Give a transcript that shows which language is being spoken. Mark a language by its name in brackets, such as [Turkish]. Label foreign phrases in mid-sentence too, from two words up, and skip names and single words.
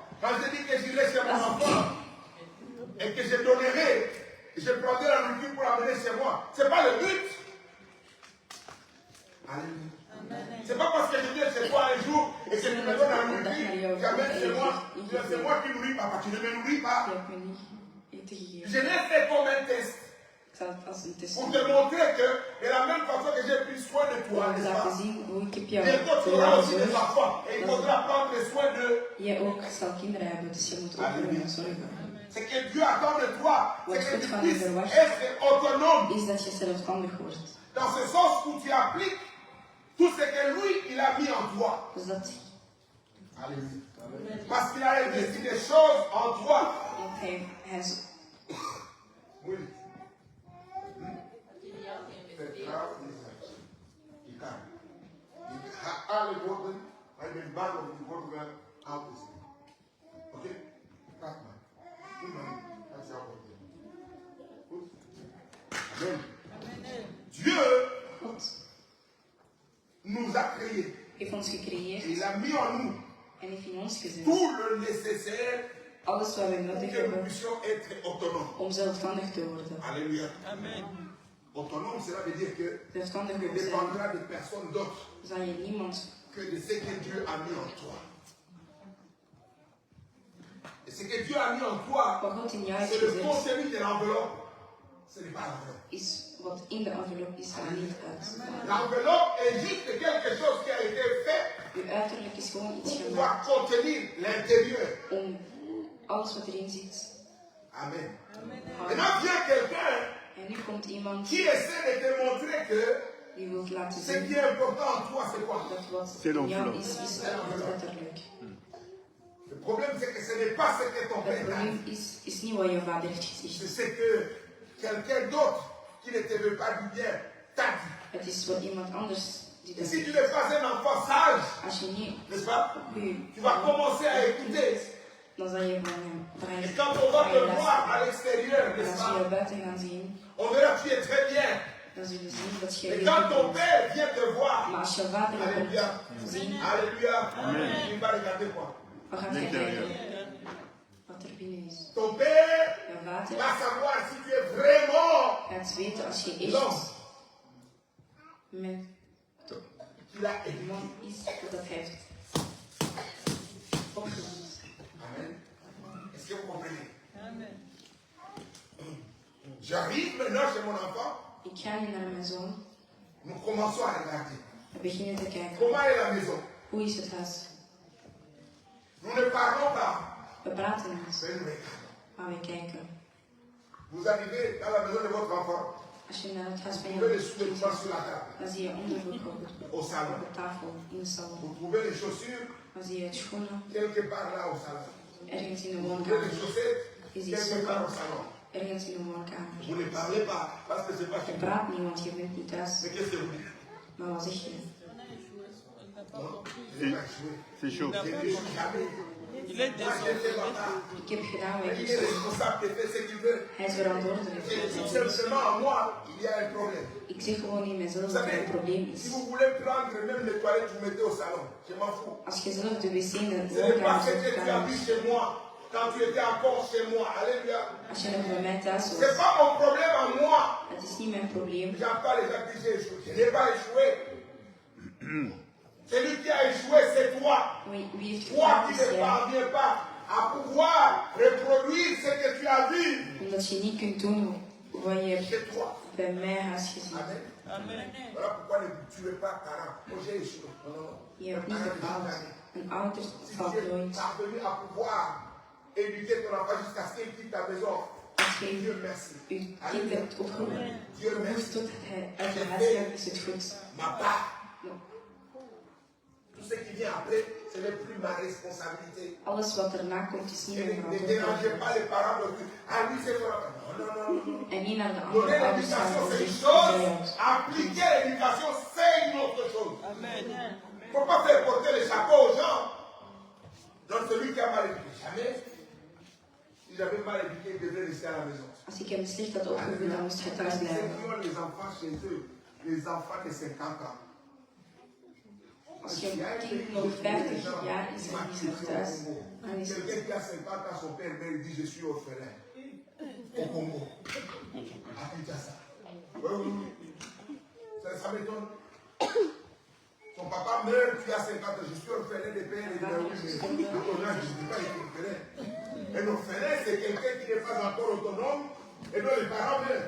[French] Quand je dis que j'irai chez mon enfant et que je donnerai, je prendrai la nourriture pour l'amener chez moi, ce n'est pas le but. Alléluia. C'est pas parce que je viens chez toi un jour et que tu me donnes la nourriture, j'amène chez moi, c'est moi qui nourris papa, tu ne me nourris pas. [Dutch] Je heb me niet eten gegeven. [French] Je l'ai fait comme un test [Dutch] Ik zal het als een test [French] pour [Dutch] doen. [French] te montrer que de la même façon que j'ai pris soin de toi, [Dutch] Om te [French] n'est-ce [Dutch] laten [French] pas? [Dutch] zien hoe ik heb jou [French] Bientôt tu [Dutch] voor [French] auras [Dutch] jou [French] aussi des [Dutch] gezorgd. [French] enfants et il faudra prendre soin d'eux. [Dutch] Jij ook zal kinderen hebben, dus je moet ook voor hen zorgen. [French] C'est que Dieu attend de toi, c'est que tu puisses être autonome [Dutch] Is dat je zelfstandig wordt. [French] dans ce sens où tu appliques tout ce que lui, il a mis en toi. [Dutch] Dus dat [French] Alléluia. Parce qu'il a investi des choses en toi. [Dutch] hij is [French] Oui. C'est grave, il can. [Dutch] Alle woorden, hij bent bang om die woorden wel aan te zien. Oké? Kijk maar. Iemand, dat is jouw woord. Goed? [French] Amen. Dieu [Dutch] God [French] nous a créés. [Dutch] heeft ons gecreëerd [French] Il a mis en nous [Dutch] en heeft in ons gezet [French] tout le nécessaire [Dutch] alles wat we [French] pour [Dutch] nodig [French] que nous [Dutch] hebben [French] puissions être autonomes. [Dutch] om zelfstandig te worden. [French] Alléluia. Autonome, cela veut dire que [Dutch] Zelfstandig [French] tu ne [Dutch] willen zijn, [French] dépendras de personne d'autre [Dutch] zal je niemand [French] que de ce que Dieu a mis en toi. Et ce que Dieu a mis en toi, [Dutch] wat God in jou heeft [French] c'est le [Dutch] gezet, [French] contenu de l'enveloppe. Ce n'est pas l'enveloppe. [Dutch] is wat in de envelop is en niet uit. [French] L'enveloppe est juste quelque chose qui a été fait [Dutch] Je uiterlijk is gewoon iets [French] pour pouvoir [Dutch] gemaakt [French] contenir l'intérieur. [Dutch] om alles wat erin zit. [French] Amen. Amen. Maintenant vient quelqu'un [Dutch] En nu komt iemand [French] qui essaie de te montrer que [Dutch] die wil laten [French] ce qui [Dutch] zien [French] est important en toi, c'est quoi? [Dutch] dat wat [French] C'est [Dutch] in jou [French] l'envelop. [Dutch] is het letterlijk. [French] Le problème, c'est que ce n'est pas ce que ton [Dutch] Het [French] père t'a dit. [Dutch] probleem is niet wat je vader heeft [French] C'est [Dutch] gezegd. [French] ce que quelqu'un d'autre qui ne te veut pas du bien t'a dit. [Dutch] Het is wel iemand anders die [French] Et [Dutch] dat [French] si tu [Dutch] doet. [French] n'es pas un enfant sage, [Dutch] Als je niet [French] n'est-ce pas, [Dutch] goede [French] tu vas commencer à écouter. [Dutch] dan zal je van hem [French] Et quand on va te voir à [Dutch] luisteren. [French] l'extérieur, [Dutch] En [French] n'est-ce [Dutch] als je je [French] pas, [Dutch] buiten gaan zien, [French] on verra que tu es très bien. [Dutch] dan zullen we zien dat je [French] Et [Dutch] heel [French] quand [Dutch] goed [French] ton [Dutch] bent. [French] père vient te voir, [Dutch] Maar als je vader komt [French] alléluia, [Dutch] zien, [French] alléluia, il va regarder quoi? [Dutch] wat gaat hij [French] L'intérieur. [Dutch] kijken? Wat er binnen is. [French] Ton père [Dutch] Jouw vader [French] va savoir si tu es vraiment [Dutch] gaat weten als je [French] l'homme [Dutch] echt met [French] qu'il a éduqué. [Dutch] man is dat hij heeft opgevoed. [French] Amen. Est-ce que vous comprenez? J'arrive maintenant chez mon enfant, [Dutch] Ik ga nu naar mijn zoon [French] nous commençons à regarder. [Dutch] en beginnen te kijken. [French] Comment est la maison? [Dutch] Hoe is het huis? [French] Nous ne parlons pas, [Dutch] We praten niet, [French] mais nous regardons. [Dutch] maar we kijken. [French] Vous arrivez dans la maison de votre enfant, [Dutch] Als je naar het huis van [French] vous trouvez [Dutch] jou [French] les sous-vêtements sur la table, [Dutch] dan zie je ondergoed [French] au [Dutch] op [French] salon. [Dutch] de tafel in de salon. [French] Vous trouvez les chaussures [Dutch] Dan zie je het schoenen [French] quelque part là au salon. [Dutch] ergens in de [French] Vous trouvez les [Dutch] woonkamer. [French] chaussettes [Dutch] Je ziet [French] quelque part au [Dutch] sokken [French] salon. [Dutch] ergens in de woonkamer. [French] Vous ne parlez pas parce que c'est pas chez [Dutch] Je [French] vous. [Dutch] praat niet, want je bent niet thuis. [French] Mais qu'est-ce que vous dites? [Dutch] Maar wat zeg je? [French] Non, je n'ai pas échoué. C'est chaud. Je n'échoue jamais. Il est Moi, j'ai fait ma part. [Dutch] Ik heb gedaan wat ik [French] Il est [Dutch] moest. [French] responsable de faire ce qu'il veut. [Dutch] Hij is verantwoordelijk. [French] Et tout simplement, en moi, il y a un problème. [Dutch] Ik zeg gewoon in mezelf [French] Vous [Dutch] dat er [French] savez, [Dutch] een probleem [French] si [Dutch] is. [French] vous voulez prendre même les toilettes, vous mettez au salon. Je m'en fous. [Dutch] Als je zelf de wc in de [French] Ce n'est pas [Dutch] woonkamer [French] ce que [Dutch] zult [French] tu as [Dutch] gaan, [French] vu chez moi, quand tu étais encore chez moi. Alléluia. [Dutch] als je nog bij mij thuis [French] Ce n'est [Dutch] was, [French] pas mon problème à moi. [Dutch] het is niet mijn probleem. [French] J'entends les gens dire j'ai échoué. Je n'ai pas échoué. Celui qui a échoué, c'est toi. [Dutch] Wie heeft [French] Toi [Dutch] gefaald [French] qui [Dutch] is [French] ne [Dutch] jij. [French] parviens pas à pouvoir reproduire ce que tu as vu. [Dutch] Omdat je niet kunt doen wat je hebt [French] C'est toi. [Dutch] bij mij huis gezien. [French] Amen. Amen. Voilà pourquoi ne tuez pas parents. Oh, j'ai échoué. Non, non, non. [Dutch] Je hebt niet [French] Un parent [Dutch] gefaald. [French] jamais. [Dutch] Een ouder [French] Si [Dutch] valt [French] tu es [Dutch] nooit. [French] parvenu à pouvoir éduquer ton enfant jusqu'à ce qu'il quitte ta maison, [Dutch] Als je [French] Dieu merci. [Dutch] je kind hebt opgevoed, [French] Dieu [Dutch] dus [French] merci. [Dutch] tot hij uit je huis gaat, is het goed. [French] Ma part. [Dutch] Ja. [French] Tout ce qui vient après, ce n'est plus ma responsabilité. [Dutch] Alles wat erna komt is niet [French] Et [Dutch] mijn [French] ne dérangez [Dutch] verantwoordelijkheid. [French] pas les parents de Dieu. Ah lui, c'est ton enfant. Non, non, non, non. [Dutch] En niet naar de andere [French] Donner [Dutch] ouders gaan [French] l'éducation, [Dutch] en [French] c'est une [Dutch] zeggen, [French] chose. [Dutch] bij ons. [French] Appliquer l'éducation, c'est une autre chose. Amen. Il ne faut pas faire porter les chapeaux aux gens. Donc celui qui a mal éduqué, jamais. Si j'avais mal éduqué, il devrait rester à la maison. [Dutch] Als ik hem slecht had opgevoed, dan moest hij thuis [French] Ceux [Dutch] blijven. [French] qui ont les enfants chez eux, les enfants de 50 ans. [Dutch] Als je een kind nog 50 jaar is en die is nog thuis, dan is het... [French] Quelqu'un qui a 50 ans, son père meurt, il dit je suis orphelin. Au Congo. À Kinshasa. Oui, oui, oui. Ça m'étonne. Son papa meurt, tu as 50 ans, je suis orphelin de père et de mère. Oui, mais à ton âge, je ne dis pas être orphelin. Un orphelin, c'est quelqu'un qui n'est pas encore autonome et dont les parents meurent.